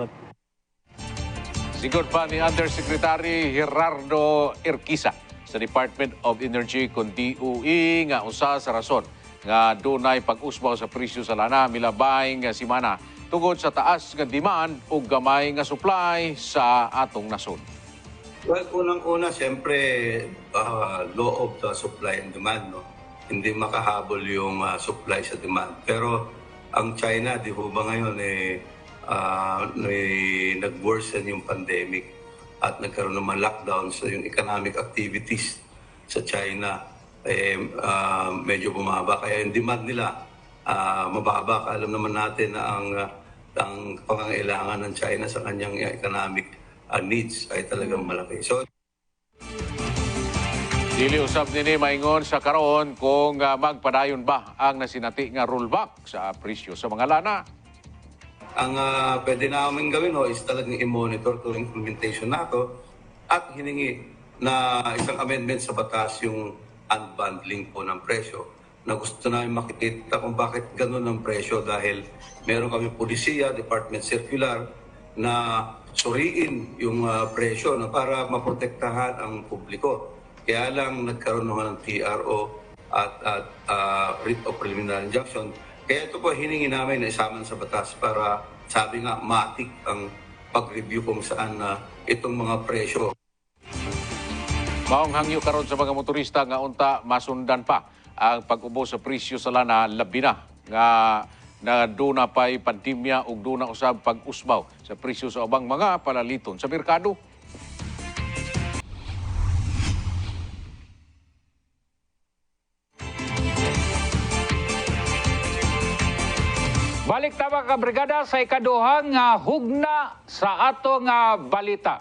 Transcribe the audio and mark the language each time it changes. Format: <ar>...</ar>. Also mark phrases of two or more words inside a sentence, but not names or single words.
<ceb>Sigod pa ni Undersecretary Gerardo Erquisa sa Department of Energy kung DOE nga usa sa rason nga dunay pag-usbaw sa presyo sa lana milabay nga simana tungod sa taas nga demand ug gamay nga supply sa atong nasod.</ceb> <tl>Well, unang-una, siyempre,</tl> <en>law of the supply and demand, no?</en> <tl>Hindi makahabol yung supply sa demand. Pero ang China, di ba ngayon, nag-worsen yung pandemic at nagkaroon naman lockdown sa yung</tl> <en>economic activities</en> <tl>sa China. Medyo bumaba. Kaya yung demand nila, mababa. Alam naman natin na ang pangangailangan ng China sa kanyang</tl> <en>economic needs</en> <tl>ay talagang malaki. So,</tl> <ceb>dili usab nini maingon sa karon kung magpadayon ba ang nasinati nga rollback sa presyo sa mga lana.</ceb> <tl>Ang pwede namin gawin is talagang i-monitor tuwing implementation nato at hiningi na isang amendment sa batas yung unbundling po ng presyo na gusto namin makikita kung bakit ganun ang presyo dahil meron kami polisiya,</tl> <en>department circular</en> <tl>na suriin yung presyo na para maprotektahan ang publiko. Kaya lang nagkaroon naman ng TRO at</tl> <en>writ of preliminary injunction.</en> <tl>Kaya ito po hiningi namin na isaman sa batas para sabi nga matik ang pag-review kung saan itong mga presyo.</tl> <ceb>Maong hangyo karon sa mga motorista nga unta masundan pa ang pag-ubos sa presyo sa lana labi na nga na duna pa'y pandemya ug duna usab pag-usbaw sa presyo sa ubang mga palaliton sa merkado. Balik ta mga brigada sa ikaduhang hugna sa atong balita.</ceb>